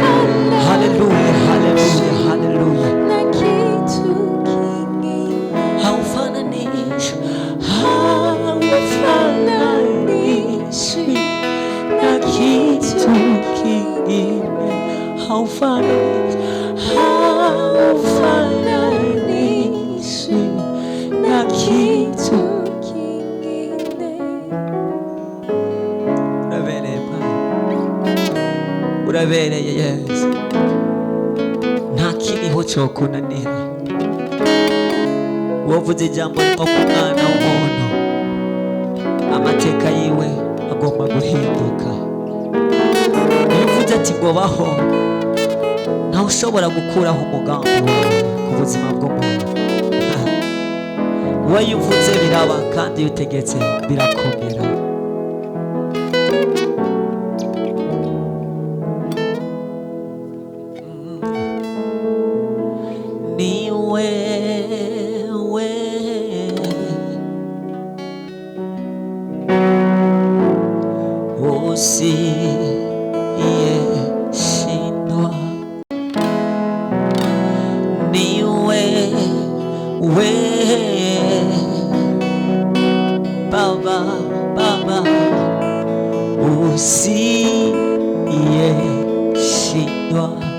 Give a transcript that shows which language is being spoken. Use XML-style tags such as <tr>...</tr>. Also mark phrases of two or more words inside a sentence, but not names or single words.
<sw>Haleluya, haleluya, haleluya. Haufananishwi, haufananishwi na kitu kingine. Haufananishwi na kitu.</sw> <rw>Urabereye Yesu, nta kiriho cyo kunanira. Wavuze ijambo rimwe ku mwana w'umuntu, amateka yiwe agomba guhinduka. Uvuze ati ngo baho, ntawe ushobora gukuraho umugambi wawe ku buzima bw'umuntu. Wowe iyo uvuze biraba, kandi iyo utegetse birakomera.</rw> <sw>Ni wewe usiyeshindwa, ni wewe Baba, Baba usiyeshindwa.</sw>